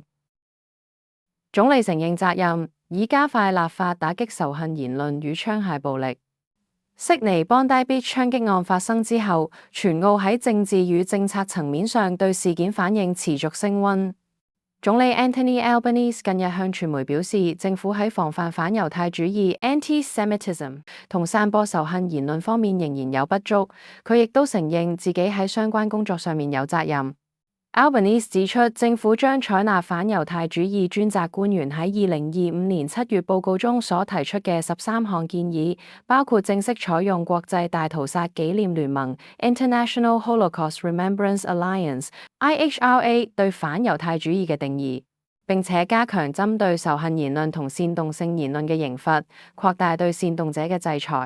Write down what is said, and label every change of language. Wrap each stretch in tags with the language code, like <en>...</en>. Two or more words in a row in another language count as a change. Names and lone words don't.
<yue>總理承認責任，以加快立法打擊仇恨言論與槍械暴力。悉尼 Bondi Beach 槍擊案發生之後，全澳喺政治與政策層面上對事件反應持續升溫。總理 Anthony Albanese 近日向傳媒表示，政府喺防範反猶太主義 （anti-Semitism） 同散播仇恨言論方面仍然有不足。佢亦都承認自己喺相關工作上面有責任。Albanese 指出，政府將採納反猶太主義專責官員喺2025年7月報告中所提出嘅13項建議，包括正式採用國際大屠殺紀念聯盟 （International Holocaust Remembrance Alliance，IHRA） 對反猶太主義嘅定義，並且加強針對仇恨言論同煽動性言論嘅刑罰，擴大對煽動者嘅制裁。</yue>